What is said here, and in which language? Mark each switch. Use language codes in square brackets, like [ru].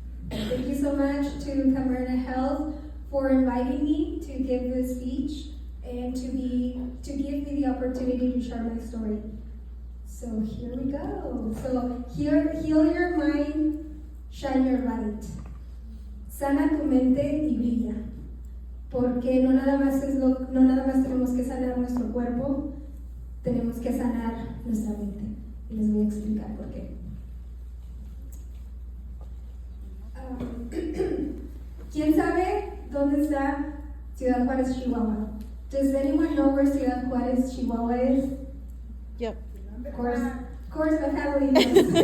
[en] Thank you so much to Camarena Health for inviting me to give this speech and to give me the opportunity to share my story. So here we go. So heal your mind, shine your light. [es] Sana tu mente y brilla. Porque no nada más tenemos que sanar nuestro cuerpo, tenemos que sanar nuestra mente. Y les voy a explicar por qué. ¿Quién sabe dónde está Ciudad Juárez, Chihuahua? [en] Does anyone know where Ciudad Juárez, Chihuahua is? Yep. Of course, my family knows.